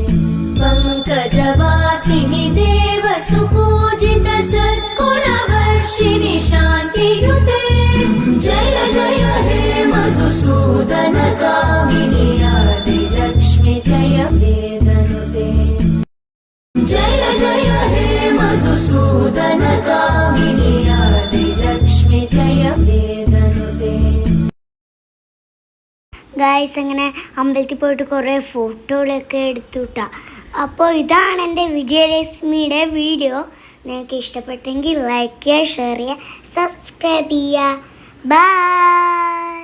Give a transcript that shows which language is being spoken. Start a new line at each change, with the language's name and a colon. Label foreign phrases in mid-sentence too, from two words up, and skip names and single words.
Sanskrit: पङ्कजवासिनि देवसुपूजित सद्गुणवर्षिणि शान्तियुते जय जय हे मधुसूदन कामिनि आदिलक्ष्मि जय वेदनुते जय जय हे मधुसूदन कामिनि आदिलक्ष्मि जय वेदनुते.
Malayalam: ഗായ്സ്, അങ്ങനെ അമ്പലത്തിൽ പോയിട്ട് കുറേ ഫോട്ടോകളൊക്കെ എടുത്തുട്ടാ. അപ്പോൾ ഇതാണ് എൻ്റെ വിജയലക്ഷ്മിയുടെ വീഡിയോ. നിങ്ങൾക്ക് ഇഷ്ടപ്പെട്ടെങ്കിൽ ലൈക്ക് ചെയ്യുക, ഷെയർ ചെയ്യുക, സബ്സ്ക്രൈബ് ചെയ്യുക. ബൈ.